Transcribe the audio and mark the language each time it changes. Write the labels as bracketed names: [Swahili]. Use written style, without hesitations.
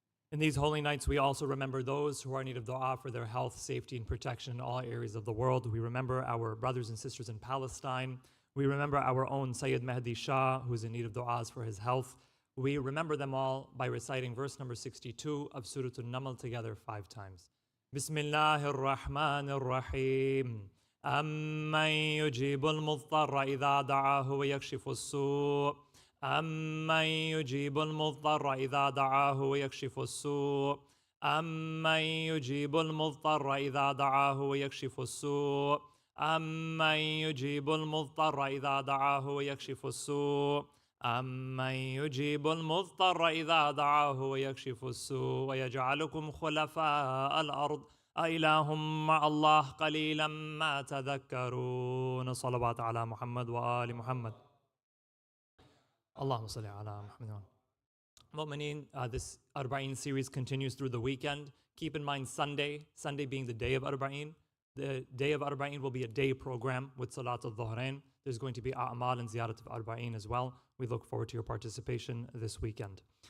[English] In these holy nights, we also remember those who are in need of dua for their health, safety, and protection in all areas of the world. We remember our brothers and sisters in Palestine. We remember our own Sayyid Mahdi Shah, who's in need of du'as for his health. We remember them all by reciting verse number 62 of Surah An-Naml together 5 times. Bismillahir Rahmanir Rahim. [Arabic] أَمَّن يُجِيبُ الْمُضْطَرَّ إِذَا دَعَاهُ وَيَكْشِفُ السُّوءَ أَمَّن يُجِيبُ الْمُضْطَرَّ إِذَا دَعَاهُ وَيَكْشِفُ السُّوءَ أَمَّن يُجِيبُ الْمُضْطَرَّ إِذَا دَعَاهُ وَيَكْشِفُ السُّوءَ أَمَّن يُجِيبُ الْمُضْطَرَّ إِذَا دَعَاهُ وَيَكْشِفُ السُّوءَ أَمَّن يُجِيبُ الْمُضْطَرَّ إِذَا دَعَاهُ وَيَكْشِفُ السُّوءَ وَيَجْعَلُكُمْ خُلَفَاءَ الْأَرْضِ أإله مع الله قليلا ما تذكرون صلوات على محمد وآل محمد اللهم صل على محمد. [English] Mu'mineen, this Arba'in series continues through the weekend. Keep in mind Sunday being the day of Arba'in. The day of Arba'in will be a day program with Salat al-Dhuhrain. There's going to be A'mal and Ziyarat of Arba'in as well. We look forward to your participation this weekend.